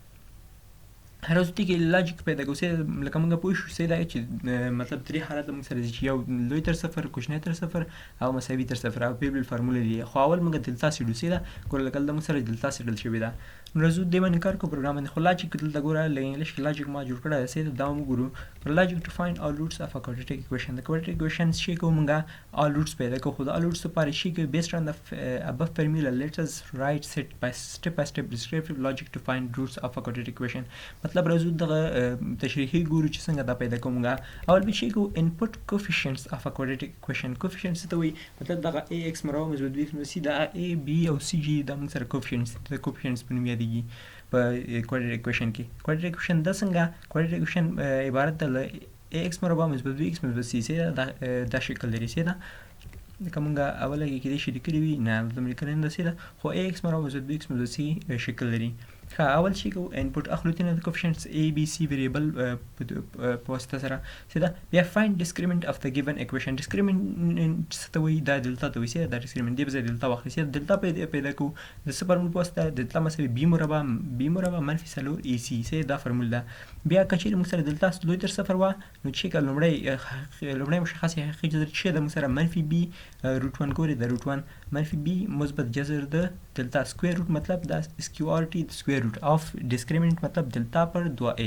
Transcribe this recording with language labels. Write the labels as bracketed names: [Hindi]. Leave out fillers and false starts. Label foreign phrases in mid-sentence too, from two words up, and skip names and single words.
[Pashto] هر وروستي کې لاجیک پیدا کوو لکه موږ پوه شو چې مطلب درې حالت موږ سره دي چې یو لوی تر صفر کوچنی تر صفر او مساوي تر صفر او بیل فارموله دي. خو اول موږ دلتا څېړو ګوره لکه دلته موږ سره دلتا څېړل شوې ده. نو راځو دې باندې کار کوو پروګرام باندې. خو لاجیک دلته ګوره له انګلیش کې لاجیک ما جوړ کړی دی دا وګورو. [English] logic to find all roots of a quadratic equation. د quadratic equation [Pashto] شی کوو موږ [English] all roots [Pashto] پیدا کوو. خو د [English] all roots [Pashto] لپاره شی کوو [English] based on the above formula let us write step by step descriptive logic to find roots of a quadratic equation. [Pashto] مطلب راځو دغه تشریحي ګورو چې څنګه دا پیدا کوو موږ. اول به شی کوو [English] input coefficients of a quadratic equation. [Pashto] coefficients څه ته وایي؟ مطلب دغه ax مربع مثبت b مثبت c د a b او c g دا موږ سره coefficients په نوم یادېږي په [English] quadratic equation [Pashto] کې. [English] quadratic equation [Pashto] دا څنګه [English] quadratic equation [Pashto] عبارت ده له ax مربع مثبت b x مثبت c دا شکل لري. لکه موږ اوله کې کېدای شي لیکلي وي نه دلته مې لیکلی نه ده خو ax مربع مثبت b x مثبت c شکل لري. اول شي کوو انپوټ اخلو تېنه د [English] coefficients a b c variable [Pashto] په واسطه سره بیا [English] find discriminant of the given equation. [Pashto] discriminant څه ته وایي؟ دا دلتا ته وایي. دا discriminant دې په ځای دلتا واخلئ. دلتا پیدا کوو د څه فارمول په واسطه دلتا مساوي b مربع منفي 4 ac دا فارمول ده. بیا که چېرې موږ سره دلتا لوی تر صفر وه نو چې که لومړی مشخص حقیقي جذر چې ده موږ سره منفي b روټ 1 ګورئ د روټ 1 منفي b مثبت جذر د دلتا [English] square root [Pashto] مطلب دا سکیورټي د [English] square root of discriminant [Pashto] مطلب دلتا پر 2a.